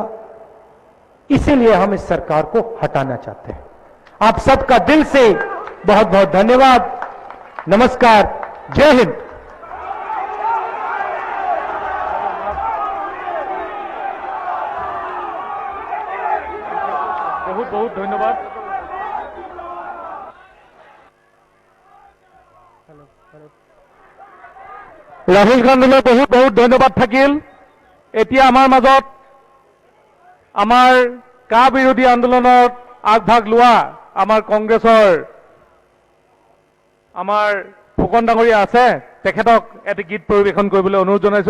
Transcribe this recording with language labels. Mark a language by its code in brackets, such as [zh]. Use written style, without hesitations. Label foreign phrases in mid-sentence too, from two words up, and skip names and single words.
[hi] इसीलिए हम इस सरकार को हटाना चाहते हैं। आप सबका दिल से बहुत बहुत धन्यवाद। नमस्कार, जय हिंद। बहुत बहुत धन्यवाद। [as] ৰাহুল গান্ধীলৈ বহুত বহুত ধন্যবাদ থাকিল। এতিয়া আমাৰ মাজত আমাৰ কা বিৰোধী আন্দোলনত আগভাগ লোৱা আমাৰ কংগ্ৰেছৰ আমাৰ ফুকন ডাঙৰীয়া আছে, তেখেতক এটি গীত পৰিৱেশন কৰিবলৈ অনুৰোধ জনাইছো।